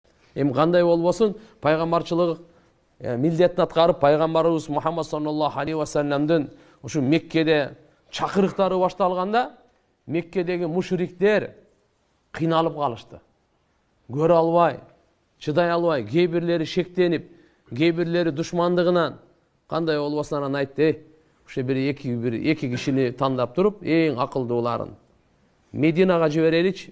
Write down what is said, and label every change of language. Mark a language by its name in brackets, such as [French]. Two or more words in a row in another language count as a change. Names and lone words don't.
[Kyrgyz] Эми кандай болбосун, пайгамбарчылык милдетин аткарып, пайгамбарыбыз Мухаммад [Arabic] صلى الله عليه وسلم [Kyrgyz] ушу Меккеде чакырыктары башталганда, Меккедеги мушриктер кыйналып калышты. Көрө албай, чыдай албай, кээ бирлери шектенип, кээ бирлери душмандыгынан кандай болбосун анан айтты, ушу бир эки кишини тандап туруп, эң акылдууларын Мединага жибереличи.